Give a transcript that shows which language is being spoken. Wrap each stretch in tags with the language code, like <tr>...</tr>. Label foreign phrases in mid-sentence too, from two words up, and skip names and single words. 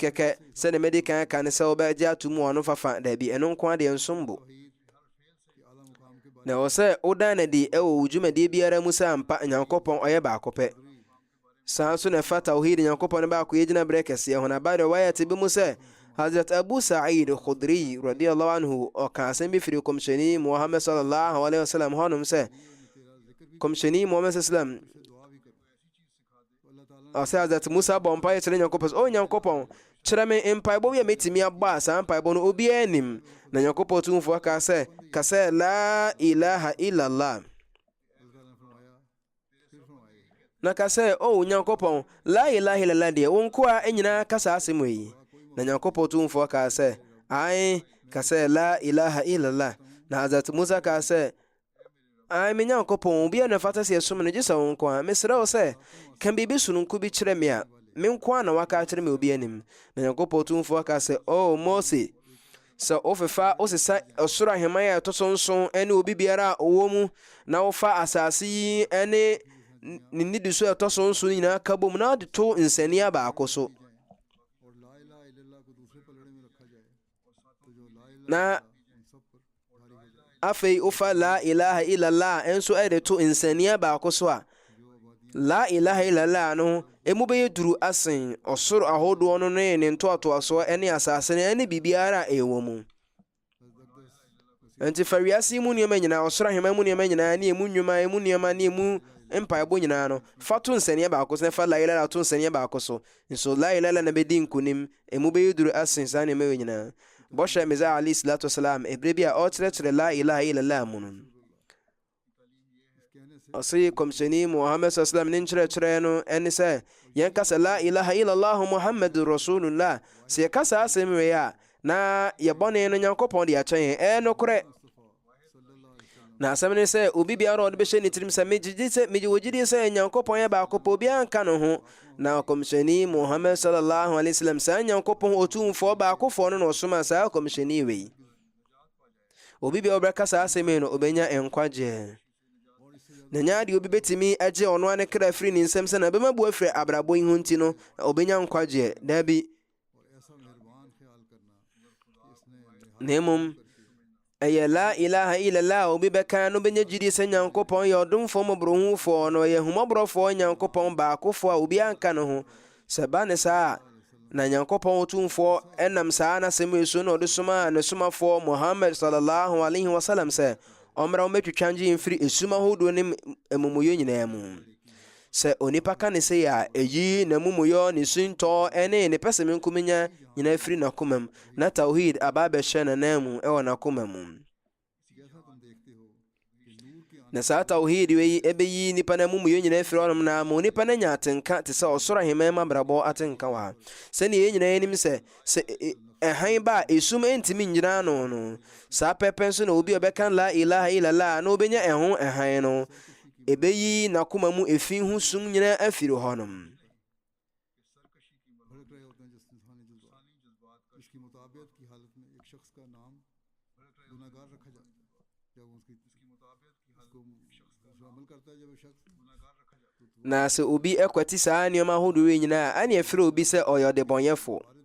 <ak>kɛkɛ sɛde mede kan ka ne sɛ wobɛgye ato mu ɔno fafa daabi ɛno nko adeɛ nsom bo na ɛwɔ sɛ wodan no di ɛwɔ wo dwumadie biara mu sɛ ampa Nyankopɔn ɔyɛ baako pɛ saa nso na ɛfa tawhid Nyankopɔn no baako yɛgyina berɛ kɛseɛ ho na ba de wayɛte bi mu sɛ Hazrat Abu Sa'id Khudri</ak> <ar>رضي الله عنه</ar> <ak>ɔka asɛm bi firi kɔmhyɛni Muhammad</ak> <ar>صلى الله عليه وسلم</ar> <ak>hɔnom sɛ kɔmhyɛni Muhammad sallam ɔsɛ Hazrat Musa bɔ mpaeɛ kyerɛ Nyankopɔn o Nyankopɔn kyerɛ me mpaebɔ yɛ mɛtumi abɔ a saa mpaebɔ no obiara nim na Nyankopɔn tumfoɔ ka sɛ</ak> <ar>لا إله إلا الله</ar> <ak>na ka sɛ o Nyankopɔn</ak> <ar>لا إله إلا الله</ar> <ak>deɛ wo nko a nyinaa ka saa asɛm yi na Nyankopɔn tumfoɔ ka sɛ ai ka sɛ</ak> <ar>لا إله إلا الله</ar> <ak>na Hazrat Musa ka sɛ ai me Nyankopɔn obiara na fata sɛ yɛsom no gye sɛ wo nko a mesrɛ wo sɛ ka biribi sononko bi kyerɛ me a me nko a na waka kyerɛ me obi anim na Nyankopɔn tumfoɔ ka sɛ o Mose sɛ wofefa wosesa ɔsoro ahemman a ɛtɔ so nson ɛne obi biara a ɔwɔ mu na wofa asase yi ɛne ne nidi so ɛtɔ so nson nyinaa ka bom na wode to nsania baako so na afei wofa</ak> <ar>لا إله إلا الله</ar> <ak>ɛnso ɛde to nsania baako so a</ak> <ar>لا إله إلا الله</ar> <ak>no emu bɛyɛ duru asen ɔsoro ahodoɔ no ne ntoatoasoɔ ne asase no ne biribiara a ɛwɔ mu. Nti fa wiase mu nneɛma nyinaa, ɔsoro ahema mu nneɛma nyinaa, ne emu nnwuma, emu nneɛma, ne emu mpaebɔ nyinaa no, fa to nsɛnniɛ baako so na fa</ak> <ar>لا إله</ar> <ak>to nsɛnniɛ baako so. Nso</ak> <ar>لا إله</ar> <ak>na bɛdi nkonim, emu bɛyɛ duru asen saa nneɛma wɔ nyinaa. Bɔhyɛ Mesiah</ak> <ar>عليه الصلاة والسلام</ar> <ak>ɛberɛ bi a ɔkyerɛkyerɛ</ak> <ar>لا إله إلا الله</ar> <ak>mu no, ɔse kɔmhyɛni Muhammad sallam ne nkyerɛkyerɛ no ɛne sɛ yɛnka sɛ</ak> <ar>لا إله إلا الله محمد رسول الله.</ar> <ak>Sɛ yɛka saa asɛm wei a na yɛbɔne no Nyankopɔn de akyɛ yɛn, ɛyɛ nokorɛ. Na asɛm ne sɛ obi biara ɔde bɛhyɛ ne tirim sɛ megye wɔgyidi sɛ Nyankopɔn yɛ baako pɛ, obiara nka no ho. Na kɔmhyɛni Muhammad</ak> <ar>صلى الله عليه وسلم</ar> <ak>saa Nyankopɔn otumfoɔ baakofoɔ no na ɔsoma saa kɔmhyɛni wei. Obi biara ɔbɛka saa asɛm yi no ɔbɛnya nkwagyeɛ. Na nya de obi betimi agye ɔno ane kra firi ne nsɛm sɛ na bɛma bu afiri abrabɔ yi ho nti no ɔbɛnya nkwagyeɛ. Dabi. Na mmom ɛyɛ</ak> <ar>لا إله إلا الله</ar> <ak>obi bɛka no bɛnya gyidi sɛ Nyankopɔn yɛ ɔdomfoɔ mmɔborɔhufoɔ no ɔyɛ humɔborɔfoɔ Nyankopɔn baakofoɔ a obi anka no ho. Sɛ ba ne saa na Nyankopɔn otumfoɔ ɛnam saa n'asɛm yi so na ɔde soma ne somafoɔ Muhammad</ak> <ar>صلى الله عليه وسلم</ar> <ak>sɛ ɔmmra wɔmɛtwitwa ngye mfiri esum ahodoɔ ne amumuyɛ nyinaa mu. Sɛ onipa ka ne sɛ a ɛyi n'amumuyɛ ne suntɔ ɛne ne pɛsɛm nkomenya nyinaa firi n'akoma mu na tawhid aba bɛhyɛ n'anan mu ɛwɔ n'akoma mu. Na saa tawhid wei ɛbɛyi nipa n'amumuyɛ nyinaa firi ɔnom na ma onipa no anya atenka te sɛ ɔsoro ahemman mu abrabɔ atenka wɔ ha. Sɛnea yɛn nyinaa anim sɛ ɛhan ba a esum ntimi nnyina no saa pɛpɛ nso na obi a ɔbɛka</ak> <ar>لا إله إلا الله</ar> <ak>na obɛnya ɛho ɛhan no ɛbɛyi n'akoma mu efi ho sum nyinaa afiri hɔnom. Na sɛ obi ɛkwati saa nneɛma ahodoɔ yi nyinaa a ɛne ɛfrɛ obi sɛ ɔyɛ ɔdebɔnyɛfo.</ak>